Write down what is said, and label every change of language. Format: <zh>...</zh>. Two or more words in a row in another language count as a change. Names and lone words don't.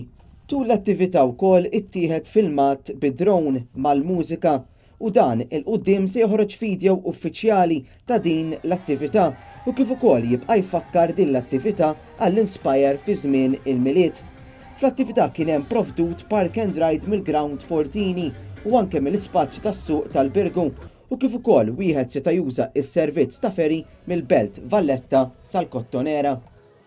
<mt>Tul l-attività wkoll ittieħed filmat bid-drone mal-mużika u dan il-qudiem se joħroġ video uffiċjali ta' din l-attività u kif ukoll jibqa' jfakkar din l-attività għall-Inspire fi żmien il-miliet. Fl-attività kien hemm provdut</mt> <en>park and ride</en> <mt>mill-Ground Fortini u anke mill-ispaċċji tas-suq tal-Birgu u kif ukoll wieħed seta' juża s-servizz ta' feri mill-Belt Valletta sal-Kottonera.</mt>